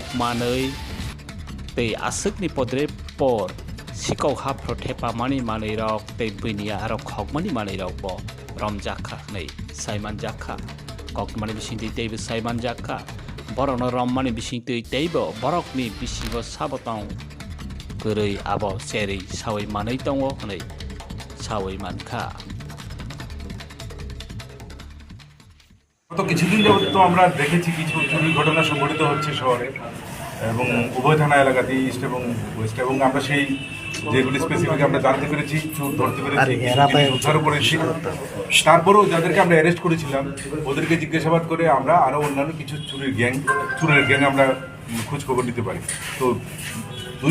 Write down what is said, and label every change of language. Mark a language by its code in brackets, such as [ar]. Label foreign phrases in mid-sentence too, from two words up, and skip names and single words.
[trp] manei tei asukni podre por Sikok hapro thepa mani manei rok tei buinia arok khok mani manei rok bo Romjakha nei Romjakha Koktamani bisinte tei Romjakha borokno rommani bisinte teibo borokni bisingo sabotong Gurui abo seri sawai manei tongo nei sawai mankha [bn] তো কিছুদিন যাবত তো আমরা দেখেছি কিছু চুরির ঘটনা সংঘটিত হচ্ছে শহরে এবং উভয় থানা এলাকাতে ইস্ট এবং ওয়েস্ট এবং আমরা সেই যেগুলি স্পেসিফিক আমরা জানতে পেরেছি চোর ধরতে পেরেছি উদ্ধারও করেছি তারপরেও যাদেরকে আমরা অ্যারেস্ট করেছিলাম ওদেরকে জিজ্ঞাসাবাদ করে আমরা আরও অন্যান্য কিছু চুরের গ্যাং আমরা খোঁজ খবর নিতে পারি তো দুই